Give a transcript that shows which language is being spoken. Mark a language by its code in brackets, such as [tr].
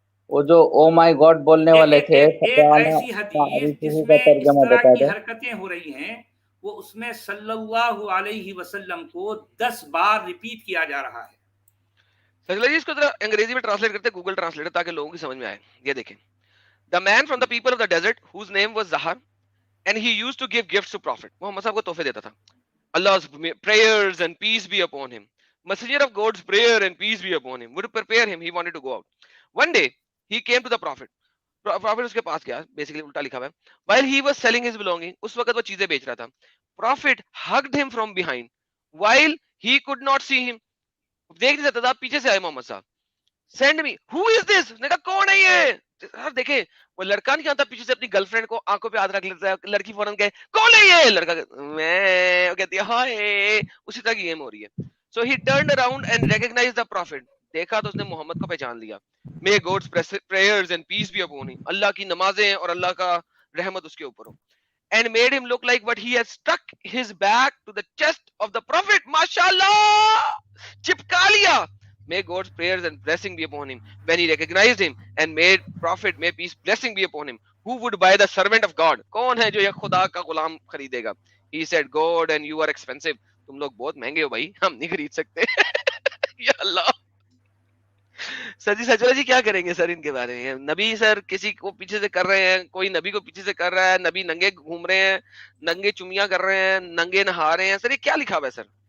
[ur] وہ جو او مائی گاڈ بولنے والے تھے، ایک ایسی حدیث جس میں اس طرح کی حرکتیں ہو رہی ہیں، وہ اس میں صلی اللہ علیہ وسلم کو 10 بار ریپیٹ کیا جا رہا ہے. سر جی اس کو ذرا انگریزی میں ٹرانسلیٹ کرتے ہیں، گوگل ٹرانسلیٹر، تاکہ لوگوں کی سمجھ میں آئے. یہ دیکھیں، [en] the man from the people of the desert whose name was Zahar and he used to give gifts to prophet. [ur] محمد صاحب کو تحفے دیتا تھا. [en] Allah's prayers and peace be upon him. Messenger of God's prayer and peace be upon him would prepare him. He wanted to go out. One day he came to the prophet. [ur] Prophet اس کے پاس گیا، basically الٹا لکھا ہوا ہے. [en] While he was selling his belonging, [ur] اس وقت وہ چیزیں بیچ رہا تھا. [en] Prophet hugged him from behind while he could not see him. [ur] دیکھ نہیں سکتا تھا، پیچھے سے آئے محمد صاحب. [en] Send me. Who is this? [ur] نے کہا کون ہے یہ؟ دیکھیں وہ لڑکا نہیں آتا پیچھے سے اپنی گرل فرینڈ کو آنکھوں پہ ہاتھ رکھ لیتا ہے، لڑکی فوراً کہے کون ہے یہ؟ لڑکا میں کہتی ہے ہائے. اسی طرح کی گیم ہو رہی ہے. [en] So he turned around and recognize the prophet. [ur] دیکھا تو اس نے محمد کو پہچان لیا. [en] May God's prayers and peace be upon him. [ur] اللہ کی نمازیں اور اللہ کا رحمت اس کے اوپر ہو. [en] And made him look like what he had stuck his back to the chest of the prophet. [ur] MashaAllah! چپکا لیا. [en] May God's prayers and blessing be upon him. When he recognized him and made prophet, may peace blessing be upon him. Who would buy the servant of God? [ur] کون ہے جو یہ خدا کا غلام خریدے گا؟ [en] He said, God and you are expensive. [ur] تم لوگ بہت مہنگے ہو بھائی، ہم نہیں خرید سکتے. یا اللہ. سر جی سچولا جی کیا کریں گے سر ان کے بارے میں؟ نبی سر کسی کو پیچھے سے کر رہے ہیں، کوئی نبی کو پیچھے سے کر رہا ہے، نبی ننگے گھوم رہے ہیں، ننگے چمیاں کر رہے ہیں، ننگے نہا رہے ہیں. سر یہ کیا لکھا ہوا ہے سر؟